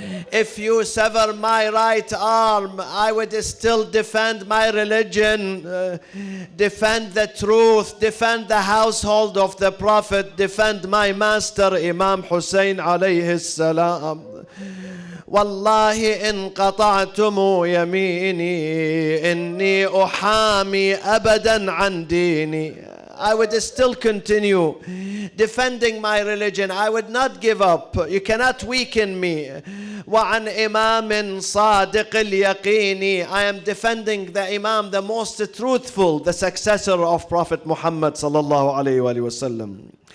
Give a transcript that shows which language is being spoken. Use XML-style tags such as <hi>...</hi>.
<en>If you sever my right arm, I would still defend my religion, defend the truth, defend the household of the Prophet, defend my master, Imam Hussein alayhi salam.</en> <ar>والله إن قطعتم يميني إني أحامي أبدا عن ديني.</ar> <en>I would still continue defending my religion. I would not give up. You cannot weaken me.</en> <ar>وعن إمام صادق اليقين.</ar> <en>I am defending the Imam, the most truthful, the successor of Prophet Muhammad sallallahu alayhi wa sallam.</en>